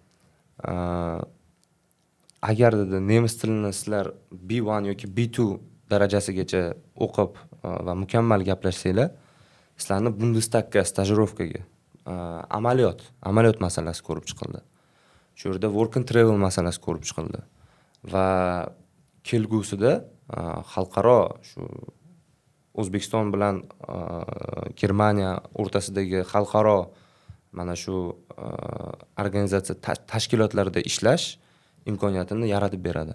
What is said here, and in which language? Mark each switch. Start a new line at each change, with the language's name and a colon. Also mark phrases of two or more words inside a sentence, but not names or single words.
Uzbek: Agar dedi nemis tilini sizlar B1 yoki B2 darajasigacha o'qib va mukammal gaplashsanglar, sizlarni Bundestagga stajirovkaga amaliyot masalasi ko'rib chiqildi. Shu yerda
English: work and travel
Uzbek: masalasi ko'rib chiqildi va kelgusida xalqaro shu O'zbekiston bilan Germaniya o'rtasidagi xalqaro mana shu organizatsiya tashkilotlarida ishlash imkoniyatini yaratib beradi.